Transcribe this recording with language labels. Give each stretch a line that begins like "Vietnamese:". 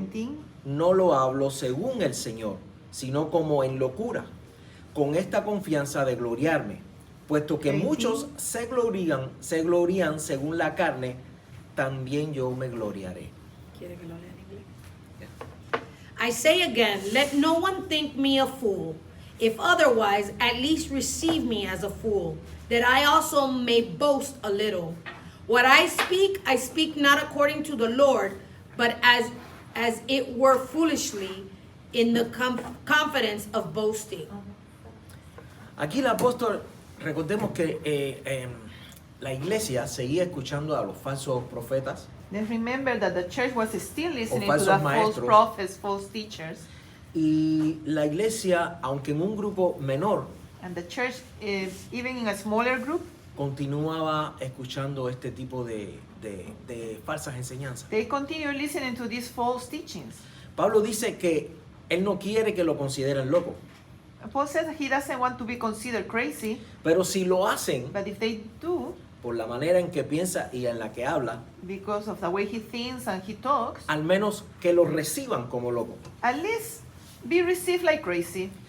Spanish: 17. no lo hablo según el Señor, sino como en locura, con esta confianza de gloriarme, puesto que 18. muchos se glorían según la carne, también yo me gloriaré. ¿Quiere que lo lea en inglés?
English: I say again, let no one think me a fool. If otherwise, at least receive me as a fool, that I also may boast a little. What I speak not according to the Lord, but as it were foolishly, in the confidence of boasting.
Spanish: Aquí el apóstol, recordemos que la iglesia seguía escuchando a los falsos profetas.
English: Then remember that the church was still listening to
Spanish: falsos
English: the false
Spanish: maestros.
English: prophets, false teachers.
Spanish: Y la iglesia, aunque en un grupo menor,
English: And the church, even in a smaller group,
Spanish: continuaba escuchando este tipo de falsas enseñanzas.
English: they continue listening to these false teachings.
Spanish: Pablo dice que él no quiere que lo consideren loco,
English: Paul says he doesn't want to be considered crazy,
Spanish: pero si lo hacen
English: but if they do,
Spanish: por la manera en que piensa y en la que habla,
English: because of the way he thinks and he talks,
Spanish: al menos que lo reciban como loco.
English: at least be received like crazy.